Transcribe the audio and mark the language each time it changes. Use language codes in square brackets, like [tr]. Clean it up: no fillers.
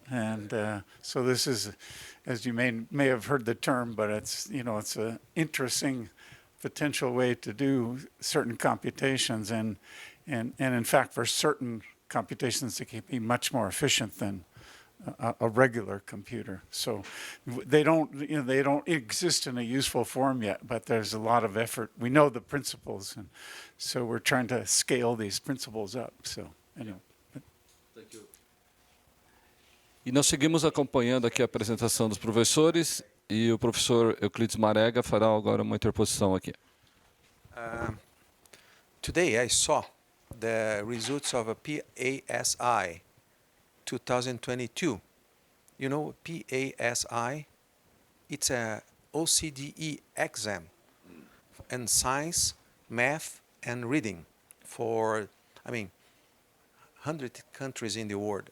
[en] And so this is, as you may have heard the term, but it's an interesting potential way to do certain computations, and in fact, for certain computations, it can be much more efficient than a regular computer. So they don't exist in a useful form yet, but there's a lot of effort. We know the principles, and so we're trying to scale these principles up. So anyway. [pt] E nós seguimos acompanhando aqui a apresentação dos professores e o professor Euclides Marega fará agora uma interposição aqui. [en] Today I saw the results of a PASI 2022. You know, PASI, it's a OCDE exam in science, math, and reading for, 100 countries in the world.